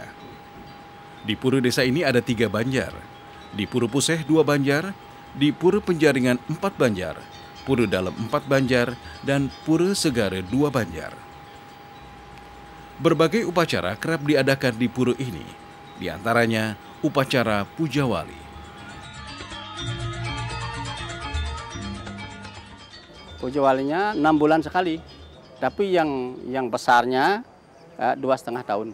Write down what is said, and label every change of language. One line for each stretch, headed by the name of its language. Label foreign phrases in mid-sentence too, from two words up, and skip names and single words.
Indonesian: Di Pura Desa ini ada 3 banjar, di Pura Puseh 2 banjar, di Pura Penjaringan 4 banjar, Pura Dalam 4 Banjar, dan Pura Segara 2 Banjar. Berbagai upacara kerap diadakan di pura ini, di antaranya upacara Puja Wali. Puja Walinya 6 bulan sekali, tapi yang besarnya 2,5 tahun.